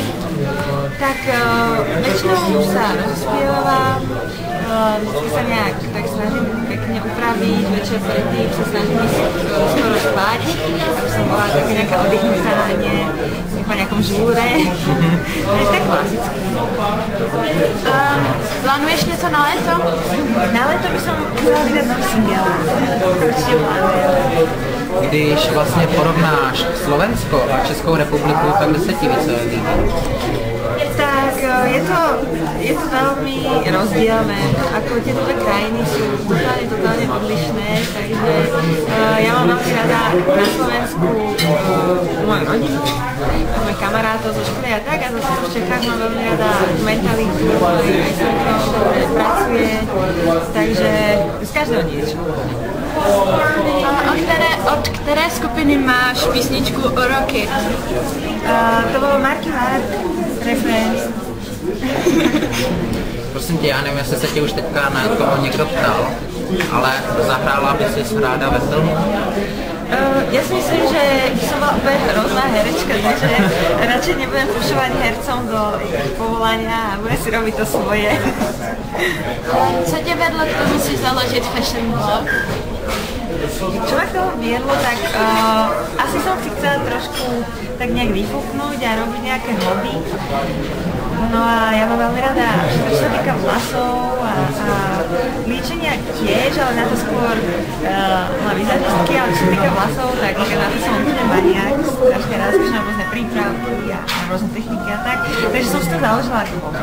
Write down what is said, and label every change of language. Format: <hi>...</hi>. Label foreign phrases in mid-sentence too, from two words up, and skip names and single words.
<sk>Tak väčšinou už sa rozspievam, vždycky sa nejak tak snažím pekne upraviť, večer predtým sa snažím ísť skoro spať, aby som bola taká nejaká oddychnutá, nie po nejakom žúre, tak klasicky.</sk> <cs>Plánuješ něco na léto?</cs> <sk>Na léto by som chcela vydať nový single, určite plánujem.</sk> <cs>Když vlastně porovnáš Slovensko a Českou republiku, tak kde se ti více líbí?</cs> <sk>Tak je to veľmi rozdielne, ako tie dve krajiny sú totálne odlišné, takže ja mám veľmi rada na Slovensku moju rodinu, môj kamarátov zo školy a tak, a zase v Čechách mám veľmi rada mentalitu, ktorý aj sa dobre pracuje, takže z každého niečo.</sk> <cs>Od které skupiny máš písničku o roky?</cs> <sk>To bolo Marky Mark, Reference.</sk> <cs>Prosím tě, já nevím, jestli se tě už teďka na toho někdo ptal, ale zahrála by si ráda ve filmu?</cs> <sk>Ja si myslím, že som bola úplne hrozná herečka, takže radšej nebudem pušovať hercom do ich povolania a budem si robiť to svoje.</sk> <cs>Co tě vedlo k tomu si založit</cs> <en>fashion blog?</en> <sk>Čo ma k tomu viedlo, tak asi som si chcela trošku tak nejak vyfúknúť a robiť nejaké hobby. No a ja mám veľmi rada, čo sa týka vlasov a líčenia tiež, ale na to skôr na vizažistky, ale čo sa týka vlasov, tak na to som úplne maniak, strašne rád skúšam rôzne prípravky a rôzne techniky a tak, takže som si to založila ako hobby.</sk>